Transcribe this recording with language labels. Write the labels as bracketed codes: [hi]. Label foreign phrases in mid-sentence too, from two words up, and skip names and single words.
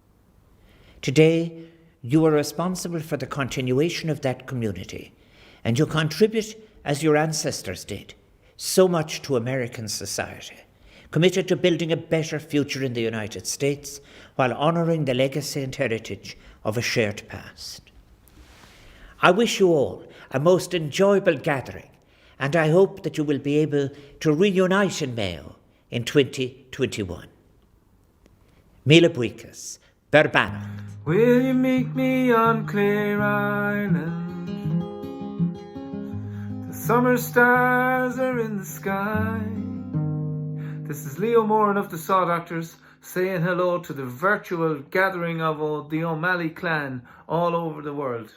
[en] Today, you are responsible for the continuation of that community, and you contribute, as your ancestors did, so much to American society, committed to building a better future in the United States while honouring the legacy and heritage of a shared past. I wish you all a most enjoyable gathering, and I hope that you will be able to reunite in Mayo in 2021. [ga] Míle buíochas, Berbannach. [en] Will you meet me on Clare Island? The summer stars are in the sky. This is Leo Moran of the Saw Doctors saying hello to the virtual gathering of the O'Malley clan all over the world.